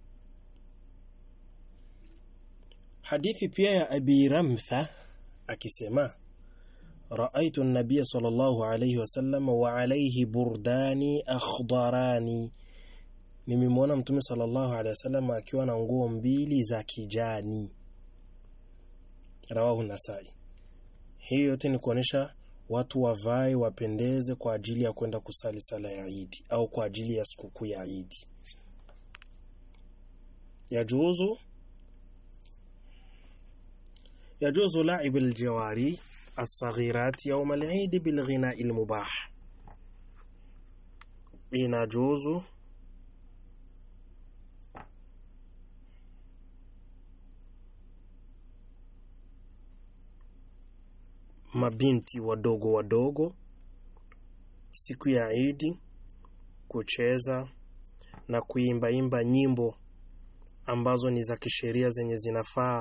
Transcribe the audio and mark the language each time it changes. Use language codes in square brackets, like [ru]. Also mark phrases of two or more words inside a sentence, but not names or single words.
[sw] Hadithi pia ya Abi Ramtha akisema [ar] رأيت النبي صلى الله عليه وسلم وعليه بردان أخضران, [sw] nimemwona Mtume [ar] صلى الله عليه وسلم [sw] akiwa na nguo mbili za kijani. [ar] رواه النسائي. [sw] Hiyo yote ni kuonesha watu wavae wapendeze kwa ajili ya kwenda kusali sala ya Eid au kwa ajili ya sikukuu ya Eid. [ar] يجوز لعب الجواري الصغيرات يوم العيد بالغناء المباح. [sw] inajuzu mabinti wadogo siku ya Eid kucheza na kuimba nyimbo ambazo ni za kisheria zenye zinafaa.